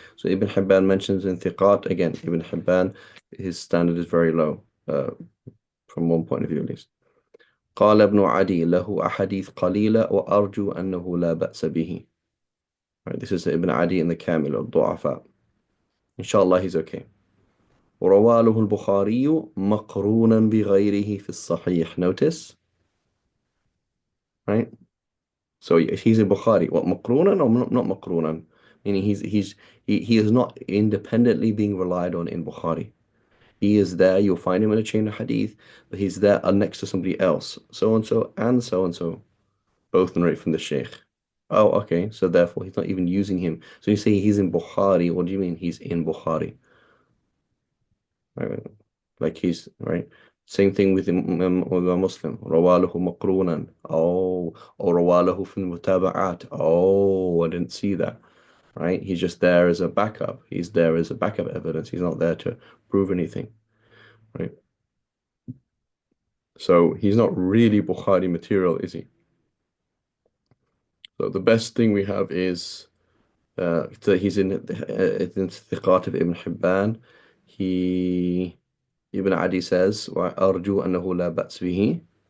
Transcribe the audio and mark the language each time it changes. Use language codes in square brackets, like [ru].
[en] So Ibn Hibban mentions in ثقات again. Ibn Hibban, his standard is very low, from one point of view at least. [ar] قال ابن عدي له أحاديث قليلة وأرجو أنه لا بأس به. [en] Right, this is Ibn Adi in the Kamil الضعفاء. Inshallah he's okay. [ar] وروى له البخاري مقرونا بغيره في الصحيح. [en] Notice, right? So if he's in Bukhari, what, مقرونا or not مقرونا? Meaning he is not independently being relied on in Bukhari. He is there, you'll find him in a chain of hadith, but he's there next to somebody else. So and so and so and so. Both narrate from the Sheikh. Oh, okay. So therefore he's not even using him. So you say he's in Bukhari, what do you mean he's in Bukhari? Right? Like he's right. Same thing with Imam Muslim. [ar] رواله مقرونا. Oh, or رواله في المتابعات. [en] Oh, I didn't see that. Right? He's just there as a backup. He's there as a backup evidence. He's not there to prove anything. Right? So he's not really Bukhari material, is he? So the best thing we have is so he's in Thiqat of Ibn Hibban. He Ibn Adi says, [ar] وأرجو أنه لا بأس به.